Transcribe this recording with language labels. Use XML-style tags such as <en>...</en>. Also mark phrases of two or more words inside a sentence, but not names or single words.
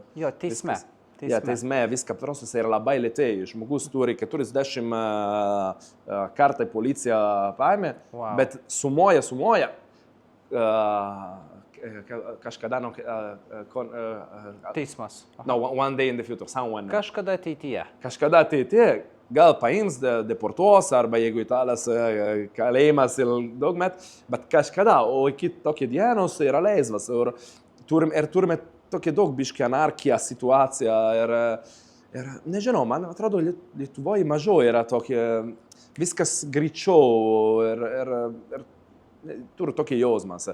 <lt>Teisme. Teisme viską procesas yra labai lėtai. Žmogus turi 40 kartą policija paėmė, bet sumoja. Kažkada teismas.</lt> <en>One day in the future, someone.</en> <lt>Kažkada ateityje. Gal paims, deportuos, arba jeigu italas kalėjimas daug metų, bet kažkada, o iki tokio dienos yra laisvas. Ir turime tokia daug biški anarchija situacija ir nežinau, man atrodo, Lietuvoje mažiau yra tokia, viskas greičiau ir turiu tokį jausmas.</lt>